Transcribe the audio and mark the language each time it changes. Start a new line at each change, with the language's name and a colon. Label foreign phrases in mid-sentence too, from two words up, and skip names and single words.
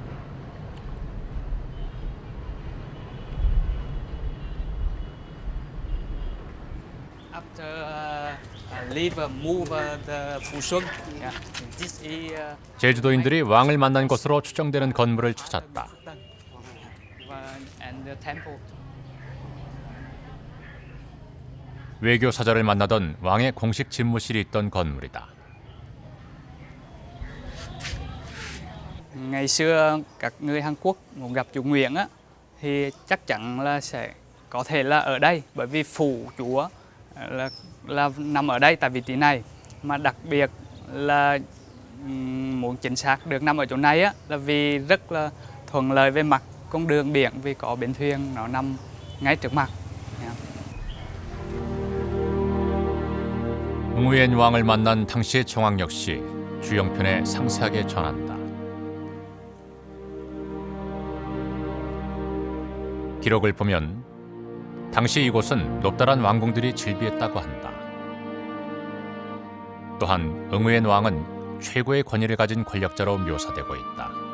Korean: 제주도인들이 왕을 만난 것으로 추정되는 건물을 찾았다. 외교 사절을 만나던 왕의 공식 집무실이 있던 건물이다.
Vietnamese: Ngày xưa các người Hàn Quốc muốn gặp chủ Nguyễn á, thì chắc chắn là sẽ có thể là ở đây, bởi vì phủ chúa là nằm ở đây tại vị trí này, mà đặc biệt là muốn chính xác được nằm ở chỗ này á, là vì rất là thuận lợi về mặt con đường biển, vì có bến thuyền nó nằm ngay trước mặt.
Korean: 응우엔 왕을 만난 당시의 정황 역시 주영편에 상세하게 전한다. 기록을 보면 당시 이곳은 높다란 왕궁들이 즐비했다고 한다. 또한 응우엔 왕은 최고의 권위를 가진 권력자로 묘사되고 있다.